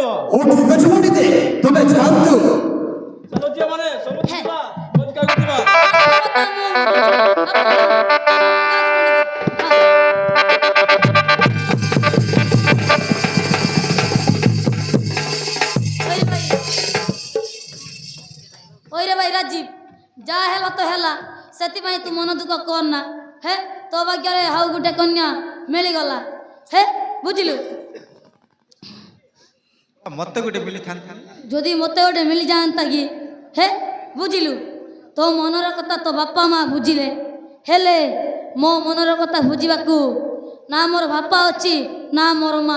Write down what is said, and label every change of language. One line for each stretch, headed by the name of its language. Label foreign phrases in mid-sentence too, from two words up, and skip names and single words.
Odia: ହଉ ଠିକ ଅଛି ପଣ୍ଡିତେ, ତମେ ଯାଆନ୍ତୁ। ଚାଲ ଝିଅ ମାନେ ସବୁ ଯିବା, ଭୋଜି ଖାଇବାକୁ ଯିବା। ଓଇରେ ଭାଇ ରାଜୀବ, ଯା ହେଲା ତ ହେଲା, ସେଥିପାଇଁ ତୁ ମନ ଦୁଃଖ କରନା। ହେ ତୋ ଭାଗ୍ୟରେ ଆଉ ଗୋଟେ କନ୍ୟା ମିଳିଗଲା। ହେ ବୁଝିଲୁ, ମତେ ଗୋଟେ ମିଳିଥାନ୍ତା। ଯଦି ମୋତେ ଗୋଟେ ମିଳିଯାଆନ୍ତା କି, ହେ ବୁଝିଲୁ, ତୋ ମନର କଥା ତୋ ବାପା ମା ବୁଝିଲେ, ହେଲେ ମୋ ମନର କଥା ବୁଝିବାକୁ ନା ମୋର ବାପା ଅଛି ନା ମୋର ମା।